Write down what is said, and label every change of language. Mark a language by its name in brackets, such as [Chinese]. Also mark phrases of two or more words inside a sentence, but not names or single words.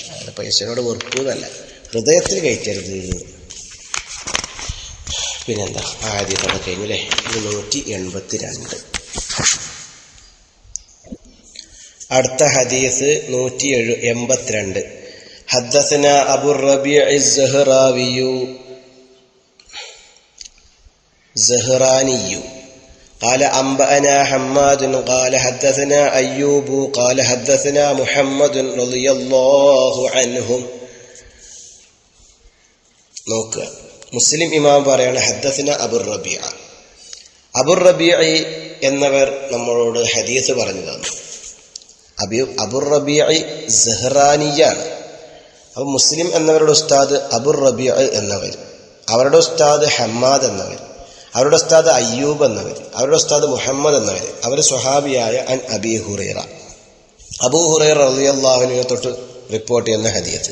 [Malayalam] അതായത് പൈസയോട് വെറുക്കുന്നല്ല, ഹൃദയത്തിൽ കയറ്റരുത്. പിന്നെന്താ ആദ്യത്തോടെ കഴിഞ്ഞല്ലേ. 182. അടുത്ത ഹദീസ് 182. [Arabic] حدثنا أبو ربيع الزهراني قال أنبأنا حماد قال حدثنا أيوب قال حدثنا محمد رضي الله عنهم. [Malayalam] നോക്കുക, മുസ്ലിം ഇമാം പറയാണ് [Arabic] حدثنا أبو الربيع. [Malayalam] അബുർ റബീഅ എന്നവർ നമ്മളോട് ഹദീസ് പറഞ്ഞു തന്നു. അബുർ റബീഅ സഹ്റാനിയാണ്. അപ്പോൾ മുസ്ലിം എന്നവരുടെ ഉസ്താദ് അബുർ റബീഅ എന്നവർ, അവരുടെ ഉസ്താദ് ഹമ്മാദ് എന്നവർ, അവരുടെ ഉസ്താദ് അയ്യൂബ് എന്നവർ, അവരുടെ ഉസ്താദ് മുഹമ്മദ് എന്നവർ, അവർ സ്വഹാബിയായ [Arabic] عن أبي هريرة, [Malayalam] അബൂ ഹുറൈറ [Arabic] رضي الله عنه [Malayalam] തൊട്ട് റിപ്പോർട്ട് ചെയ്യുന്ന ഹദീസ്.